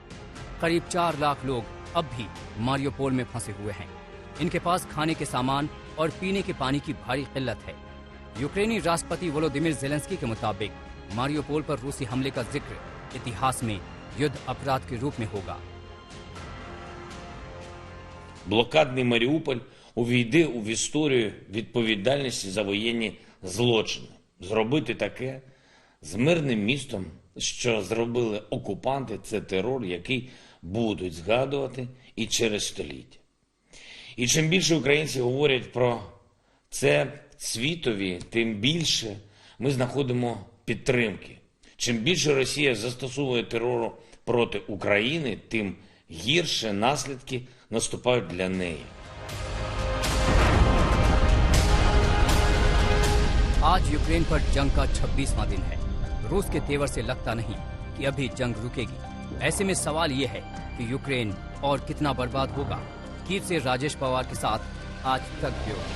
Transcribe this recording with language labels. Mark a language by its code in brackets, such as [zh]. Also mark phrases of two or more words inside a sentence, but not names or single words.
[hi] करीब 4 लाख लोग अब भी मारियोपोल में फंसे हुए हैं। इनके पास खाने के सामान और पीने के पानी की भारी किल्लत है। यूक्रेनी राष्ट्रपति वोलोदिमिर जेलेंस्की के मुताबिक मारियोपोल पर रूसी हमले का जिक्र इतिहास में युद्ध अपराध के रूप में होगा। [uk] Блокадний Маріуполь увійде в історію відповідальності за воєнні злочини. Зробити таке з мирним містом, що зробили окупанти, це терор, який будуть згадувати і через століття. І чим більше українці говорять про це світові, тим більше ми знаходимо підтримки. Чим більше Росія застосовує терору проти України, тим гірше наслідки наступають для неї. [hi] आज यूक्रेन पर जंग का 26वां दिन है। रूस के तेवर से लगता नहीं कि अभी जंग रुकेगी। ऐसे में सवाल ये है कि यूक्रेन और कितना बर्बाद होगा। कीव से राजेश पवार के साथ आज तक ब्यूरो।